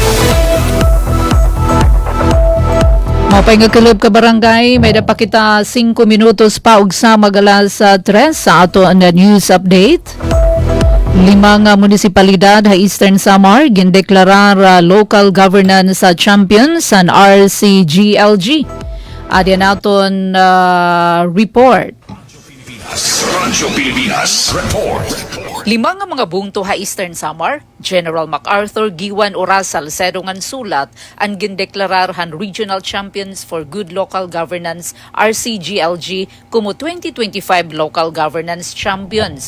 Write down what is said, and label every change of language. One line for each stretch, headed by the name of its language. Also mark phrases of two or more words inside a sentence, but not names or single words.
Waray: Mapay nga kalib ka barangay, may napakita 5 minutos pa ug sa magalas 3 sa ato na news update. 5 nga munisipalidad sa Eastern Samar gindeklarar local governance champions ang RCGLG. Adyan naton report. Radyo Pilipinas Report. 5 nga mga bungto ha Eastern Samar, General MacArthur Giwan Orasal Sedongan Sulat, ang gindeklararhan Regional Champions for Good Local Governance RCGLG kumo 2025 Local Governance Champions.